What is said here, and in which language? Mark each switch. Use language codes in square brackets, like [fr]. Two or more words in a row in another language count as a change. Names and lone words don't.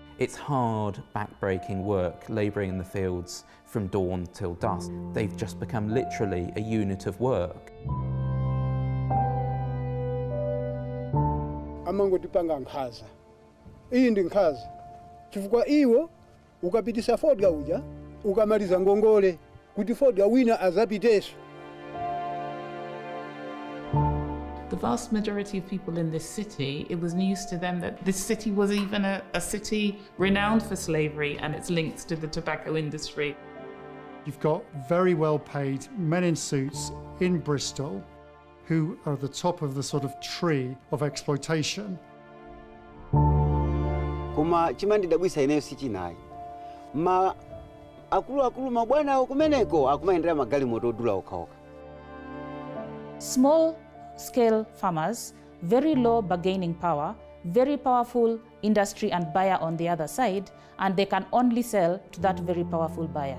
[en] It's hard, back-breaking work, labouring in the fields from dawn till dusk. They've just become literally a unit of work. [ny] Amangotipanga nkhaza. Iyi ndi nkhaza. Chifukwa iwo ukapitisa fodya uja, ukamaliza ngongole kuti fodya wina azapiteso. [en] The vast majority of people in this city, it was news to them that this city was even a city renowned for slavery and its links to the tobacco industry. You've got very well-paid men in suits in Bristol who are at the top of the sort of tree of exploitation. [ny] Kuma chimandidabwisa ineyo sichinayi. Akulu mabwana okumeneko akumaendera magali moto odula okhaoka. [en] Small-scale farmers, very low bargaining power, very powerful industry and buyer on the other side, and they can only sell to that very powerful buyer.